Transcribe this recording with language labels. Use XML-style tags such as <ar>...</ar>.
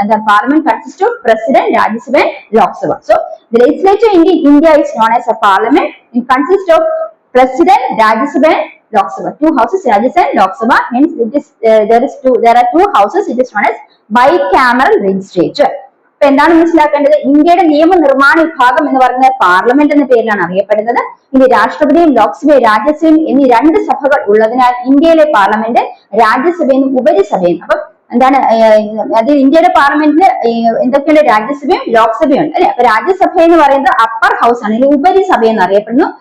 <en>Parliament consist of president, Rajya Sabha, Lok Sabha. So the legislature in India is known as a parliament. It consists of president, Rajya Sabha, Lok Sabha. 2 houses, Rajya Sabha, Lok Sabha. Hence, there are 2 houses. It is known as bicameral legislature.</en> <ml>അപ്പൊ എന്താണ് മനസ്സിലാക്കേണ്ടത്? ഇന്ത്യയുടെ നിയമനിർമ്മാണ വിഭാഗം എന്ന് പറയുന്നത് parliament എന്ന പേരിലാണ് അറിയപ്പെടുന്നത്. ഇനി രാഷ്ട്രപതിയും ലോക്സഭയും രാജ്യസഭയും എന്നീ 2 സഭകൾ ഉള്ളതിനാൽ ഇന്ത്യയിലെ പാർലമെന്റ് രാജ്യസഭയെന്നും ഉപരിസഭയെന്നും. അപ്പൊ എന്താണ് അത് ഇന്ത്യയുടെ പാർലമെന്റിൽ എന്തൊക്കെയുണ്ട്? രാജ്യസഭയും ലോക്സഭയും ഉണ്ട് അല്ലെ. അപ്പൊ രാജ്യസഭ എന്ന് പറയുന്നത് അപ്പർ ഹൗസ് ആണ്, അല്ലെങ്കിൽ ഉപരിസഭ എന്ന് അറിയപ്പെടുന്നു.</ml>